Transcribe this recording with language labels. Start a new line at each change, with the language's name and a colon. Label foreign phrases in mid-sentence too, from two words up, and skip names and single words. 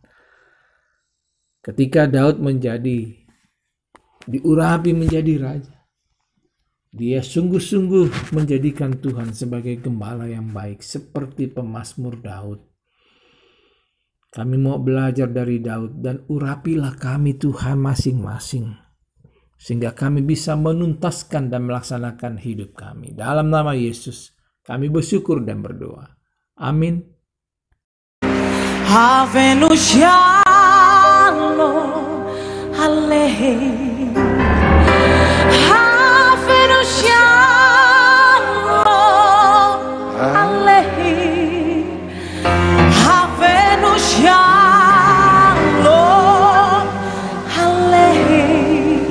Indonesian: Ketika Daud diurapi menjadi raja, dia sungguh-sungguh menjadikan Tuhan sebagai gembala yang baik seperti pemazmur Daud. Kami mau belajar dari Daud dan urapilah kami Tuhan masing-masing, sehingga kami bisa menuntaskan dan melaksanakan hidup kami. Dalam nama Yesus kami bersyukur dan berdoa. Amin.
Hebrew: הבאנו שלום עליכם. הבאנו שלום עליכם. הבאנו שלום עליכם.